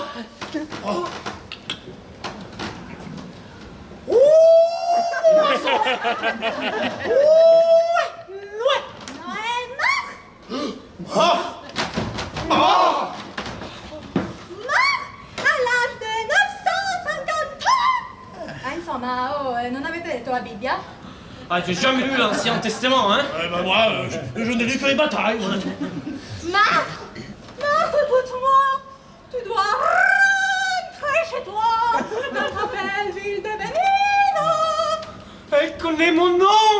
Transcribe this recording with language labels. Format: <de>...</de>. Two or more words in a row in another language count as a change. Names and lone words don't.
<fr>Oh. Mort? Mort? À l'âge de 953.</fr> <it>Insomma, non avete letto la Bibbia?</it> <fr>Ah, j'ai jamais lu l'Ancien Testament, hein? Moi, je n'ai lu que les batailles. Marc, écoute-moi. Tu dois rentrer chez toi. Dans ta belle ville de Venise. Elle connaît mon nom!</fr>